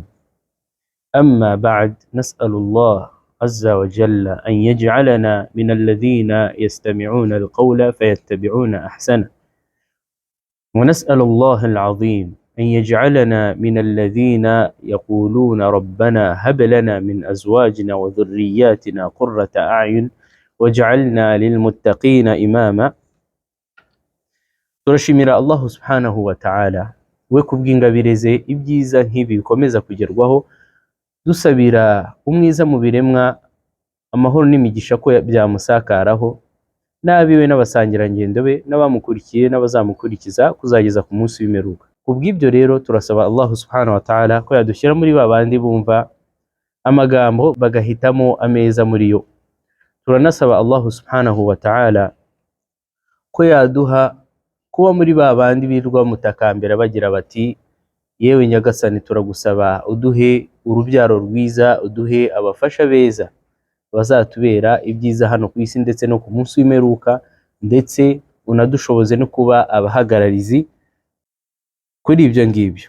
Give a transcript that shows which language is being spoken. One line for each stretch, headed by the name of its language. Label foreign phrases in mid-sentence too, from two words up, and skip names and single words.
Arabic: أما بعد، نسأل الله عز وجل أن يجعلنا من الذين يستمعون القول فيتبعون أحسنه، ونسأل الله العظيم أن يجعلنا من الذين يقولون ربنا هب لنا من أزواجنا وذرياتنا قرة أعين واجعلنا للمتقين إماما.
Kinyarwanda: turashimira
Arabic: الله سبحانه وتعالى
Kinyarwanda: we kubw'ingabireze ibyiza nk'ibi bikomeza kugerwaho, dusabira umwiza mu biremwa amahoro n'imigisha ko byamusakaraho, n'abiwe n'abasangirangendo be n'abamukurikiye n'abazamukurikiza kuzageza ku munsi w'imperuka. Kubw'ibyo rero turasaba
Arabic: الله سبحانه وتعالى
Kinyarwanda: ko yadushyira muri babandi bumva amagambo bagahitamo ameza muri yo. Turanasaba
Arabic: الله سبحانه وتعالى
Kinyarwanda: ko yaduha kuba muri babandi birwa mutakambira bagira bati yewe Nyagasani, turagusaba uduhe urubyaro rwiza, uduhe abafasha beza bazatubera ibyiza hano ku isi ndetse no ku munsi w'imperuka, ndetse unadushoboze no kuba abahagararizi kuri ibyo ngibyo.